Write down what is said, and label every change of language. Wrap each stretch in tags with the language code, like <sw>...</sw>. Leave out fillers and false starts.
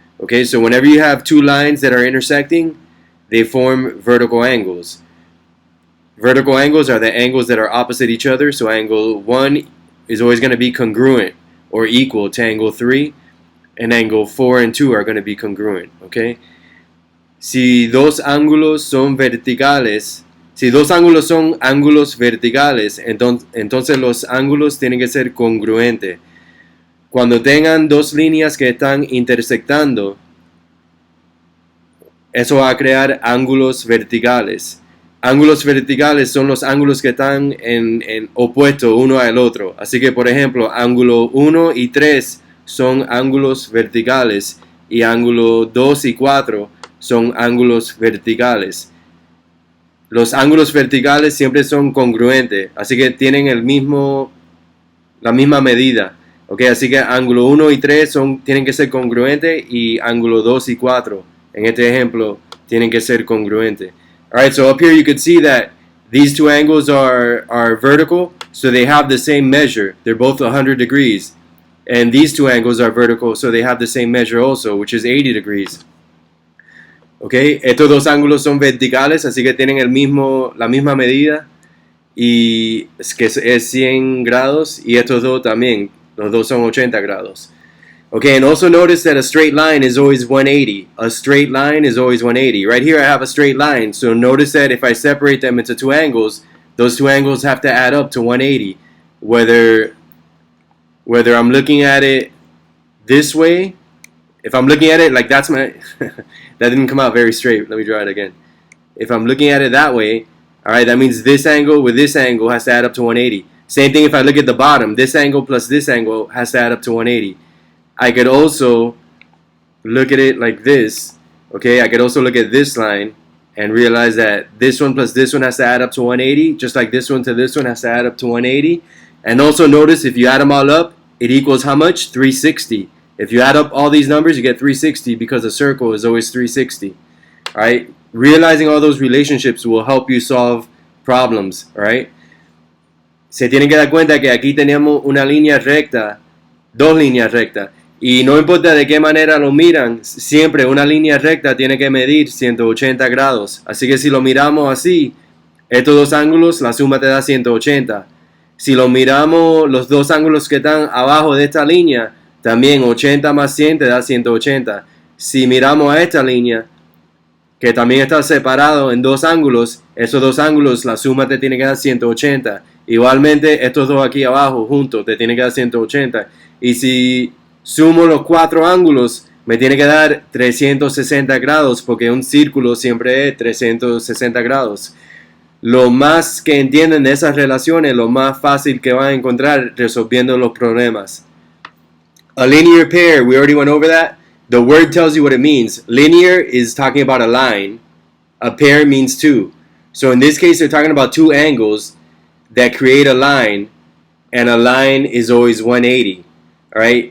<en>Okay, so whenever you have two lines that are intersecting, they form vertical angles. Vertical angles are the angles that are opposite each other, so angle 1 is always going to be congruent or equal to angle 3, and angle 4 and 2 are going to be congruent, okay?</en> <es>Si dos ángulos son verticales, si dos ángulos son ángulos verticales, entonces los ángulos tienen que ser congruentes. Cuando tengan dos líneas que están intersectando, eso va a crear ángulos verticales. Ángulos verticales son los ángulos que están en opuesto uno al otro. Así que, por ejemplo, ángulo 1 y 3 son ángulos verticales y ángulo 2 y 4 son ángulos verticales. Los ángulos verticales siempre son congruentes, así que tienen la misma medida. Okay, así que ángulo 1 y 3 tienen que ser congruentes y ángulo 2 y 4, en este ejemplo, tienen que ser congruentes.</es> <en>Alright, so up here you can see that these two angles are vertical, so they have the same measure. They're both 100 degrees. And these two angles are vertical, so they have the same measure also, which is 80 degrees.</en> <es>Okay, estos dos ángulos son verticales, así que tienen la misma medida, y que es 100 grados, y estos dos también, los dos son 80 grados.</es> <en>Okay, and also notice that a straight line is always 180. A straight line is always 180. Right here I have a straight line, so notice that if I separate them into two angles, those two angles have to add up to 180. Whether I'm looking at it this way, if I'm looking at it like that's my, that didn't come out very straight. Let me draw it again. If I'm looking at it that way, alright, that means this angle with this angle has to add up to 180. Same thing if I look at the bottom, this angle plus this angle has to add up to 180. I could also look at it like this, okay? I could also look at this line and realize that this one plus this one has to add up to 180, just like this one to this one has to add up to 180. And also notice if you add them all up, it equals how much? 360. If you add up all these numbers, you get 360 because a circle is always 360. All right? Realizing all those relationships will help you solve problems, all right?</en> <es>Se tienen que dar cuenta que aquí tenemos una línea recta, dos líneas rectas. Y no importa de qué manera lo miran, siempre una línea recta tiene que medir 180 grados. Así que si lo miramos así, estos dos ángulos, la suma te da 180. Si lo miramos los dos ángulos que están abajo de esta línea, también 80 más 100 te da 180. Si miramos a esta línea, que también está separado en dos ángulos, esos dos ángulos, la suma te tiene que dar 180. Igualmente, estos dos aquí abajo juntos te tiene que dar 180. Y si sumo los cuatro ángulos, me tiene que dar 360 grados, porque un círculo siempre es 360 grados. Lo más que entienden de esas relaciones, lo más fácil que van a encontrar resolviendo los problemas.</es> <en>A linear pair, we already went over that. The word tells you what it means. Linear is talking about a line. A pair means two. So in this case, they're talking about two angles that create a line, and a line is always 180. All right?</en>